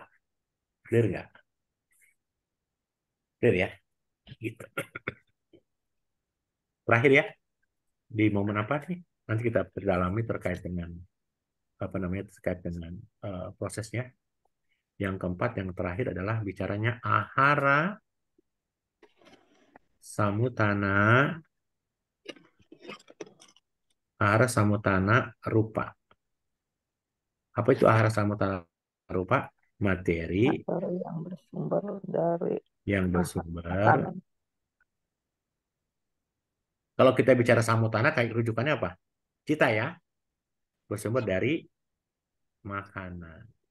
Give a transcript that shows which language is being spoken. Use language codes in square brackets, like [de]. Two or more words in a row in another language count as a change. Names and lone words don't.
[id] Clear nggak? Clear ya? Gitu. Terakhir ya, di momen apa sih? Nanti kita berdalami terkait dengan apa namanya terkait dengan prosesnya. Yang keempat, yang terakhir adalah bicaranya [pi] ahara, samutana, ahara, samutana, rupa. Apa itu ahara, samutana, rupa? [id] Materi materi yang bersumber dari yang bersumber. makanan Kalau kita bicara samutana, kayak rujukannya apa? Cita ya, bersumber dari makanan.